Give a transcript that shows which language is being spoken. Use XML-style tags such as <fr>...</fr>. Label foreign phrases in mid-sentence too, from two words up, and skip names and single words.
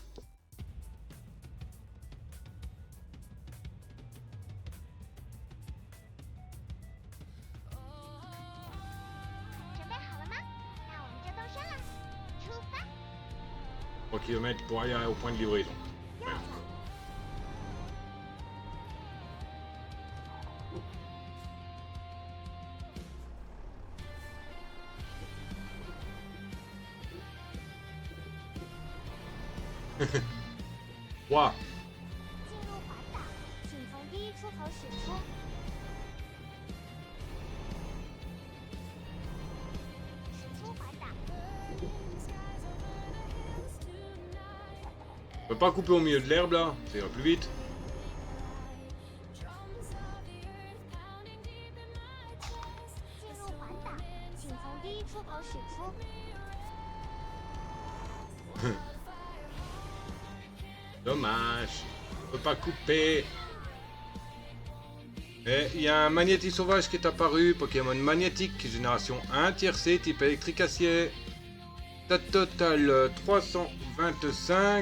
<fr>Km pour aller au point de livraison. Ouais. Wow.</fr> <zh>进入环岛，请从第一出口驶出。驶出环岛，</zh> <fr>On peut pas couper au milieu de l'herbe là, ça ira plus vite.</fr> <zh>进入环岛，请从第一出口驶出。</zh> <fr>Dommage. On peut pas couper. Et il y a un magnéti sauvage qui est apparu. Pokémon magnétique, génération 1, tiercé, type électrique acier. Stade total 325.</fr>